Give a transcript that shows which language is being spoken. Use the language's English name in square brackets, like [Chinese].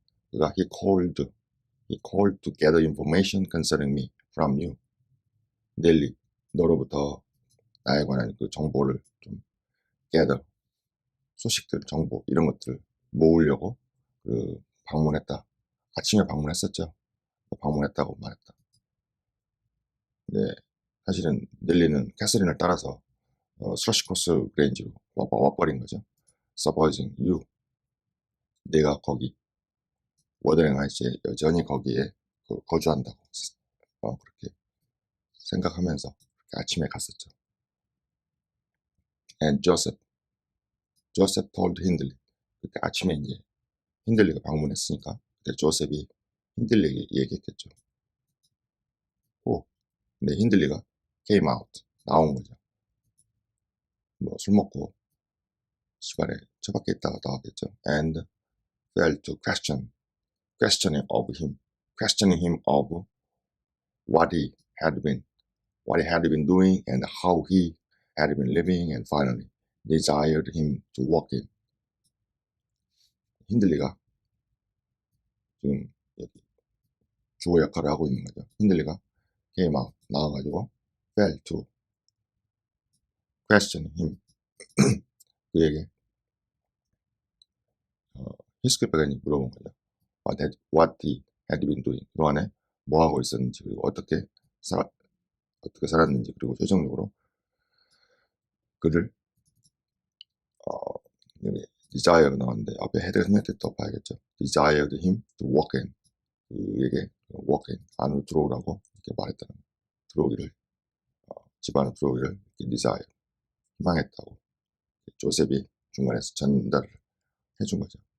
[Korean] 그가 [English] he called to gather information concerning me from you. [Korean] 닐리, 너로부터 나에 관한 그 정보를 좀 gather, 소식들, 정보 이런 것들을 모으려고 그 방문했다. 아침에 방문했었죠. 방문했다고 말했다. 네, 사실은 닐리는 캐서린을 따라서 스러시코스 그레인지로 와버린 거죠. [English] Supposing you, [Korean] 내가 거기 워더링 하이츠에 여전히 거기에 거주한다고 그렇게 생각하면서 그렇게 아침에 갔었죠. [English] And Joseph told 힌들리. [Korean] 그때 아침에 이제 힌들리가 방문했으니까 그때 조셉이 힌들리에게 얘기했겠죠. 근데 힌들리가 [English] came out, [Korean] 나온 거죠. 뭐 술 먹고 시발에 저 밖에 있다가 나왔겠죠. [English] And fell to questioning him of what he had been doing and how he had been living, and finally desired him to walk in. 힌들리가 [Korean] 지금 여기 주어 역할을 하고 있는 거죠. 힌들리가 came out 나와가지고 [English] fell to question him [Korean] 그에게 히스클백이 물어본 거죠. [English] what he had been doing [Korean] 그동안에 뭐 하고 있었는지 그리고 어떻게 살았는지 그리고 최종적으로 그를 여기 desire가 나왔는데 앞에 헤드가 생략될 때 봐야겠죠. [English] desired him to walk in [Korean] 그에게 walk in 안으로 들어오라고 이렇게 말했다는 거예요. 들어오기를 집 안으로 들어오기를 이렇게 desire 희망했다고 조셉이 중간에서 전달을 해준 거죠.